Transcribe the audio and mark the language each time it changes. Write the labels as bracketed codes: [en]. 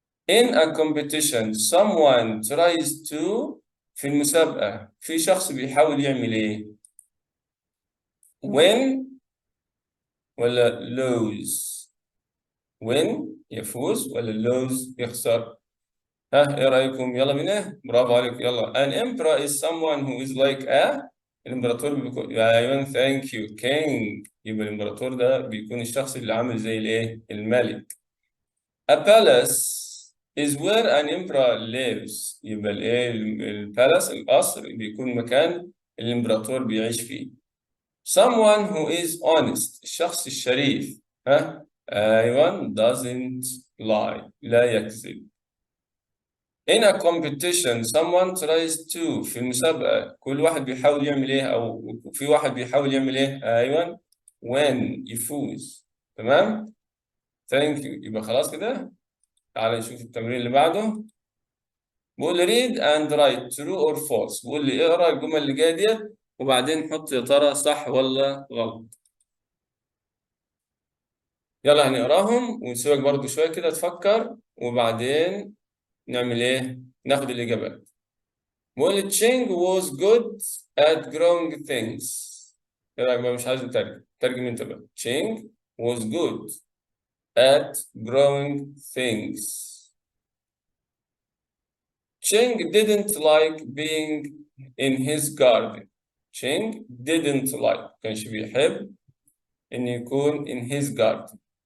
[en] In a competition someone tries to، [ar] في المسابقة في شخص بيحاول يعمل ايه؟ win ولا lose؟ win يفوز ولا lose يخسر؟ ايه رأيكم؟ يلا بينا. برافو عليك. [en] يلا an emperor is someone who is like a. [ar] الامبراطور بيكون، ايوه ثانك يو king. يبقى الامبراطور ده بيكون الشخص اللي عامل زي الايه؟ الملك. [en] a palace is where an emperor lives. [ar] يبقى الايه؟ البالاس القصر بيكون مكان الامبراطور بيعيش فيه. [en] someone who is honest [ar] الشخص الشريف ايوه [en] doesn't lie [ar] لا يكذب. [en] In a competition someone tries to، [ar] في المسابقة كل واحد بيحاول يعمل ايه، او في واحد بيحاول يعمل ايه؟ ايوه win يفوز. تمام. [en] thank you. [ar] يبقى خلاص كده. تعال نشوف التمرين اللي بعده. بقول لي [en] read and write true or false. [ar] بقول لي اقرا الجمل اللي جايه ديت وبعدين حط يا ترى صح ولا غلط. يلا هنقراهم ونسيبك برضو شويه كده تفكر وبعدين نعمل ايه؟ ناخد الاجابات. [en] بقول Cheng was good at growing things. [ar] ايه رايك بقى؟ مش عايز اترجم، ترجم انت بقى. [en] Cheng was good at growing things. Cheng didn't like being in his garden. Cheng didn't like، [ar] كانش بيحب إن يكون [en] in his garden.